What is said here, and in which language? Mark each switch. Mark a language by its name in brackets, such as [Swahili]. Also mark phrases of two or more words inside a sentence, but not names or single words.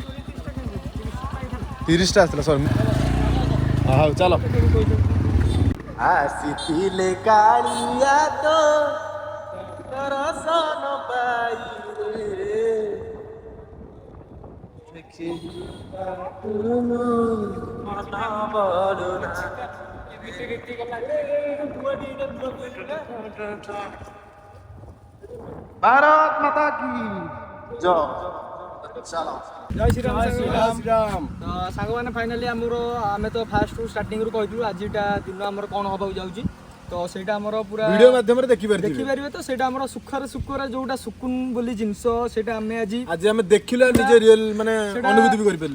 [Odia] 30ଟା ଆସିଥିଲା ସରି ହଉ ଚାଲ ଆସିଥିଲେ କାଳିଆ ତ ଦର୍ଶନ ପାଇରେ ଦେଖି [Hindi] भारत माता की जय चलो [Odia] ଜୟ ଶ୍ରୀରାମ ଶ୍ରୀରାମ ତ ସାଙ୍ଗମାନେ ଫାଇନାଲି ଆମର ଆମେ ତ ଫାର୍ଷ୍ଟ ଷ୍ଟାର୍ଟିଂରୁ କହିଥିଲୁ ଆଜିଟା ଦିନ ଆମର କ'ଣ ହେବାକୁ ଯାଉଛି ତ ସେଇଟା ଆମର ପୁରା ଭିଡ଼ିଓ ମାଧ୍ୟମରେ ଦେଖିପାରିବେ ଦେଖିପାରିବେ ତ ସେଇଟା ଆମର ସୁଖରେ ଯୋଉଟା ସୁକୁନ ବୋଲି ଜିନିଷ ସେଇଟା ଆମେ ଆଜି ଆମେ ଦେଖିଲେ ନିଜେ ରିଏଲ ମାନେ ଅନୁଭୂତି ବି କରିପାରିଲୁ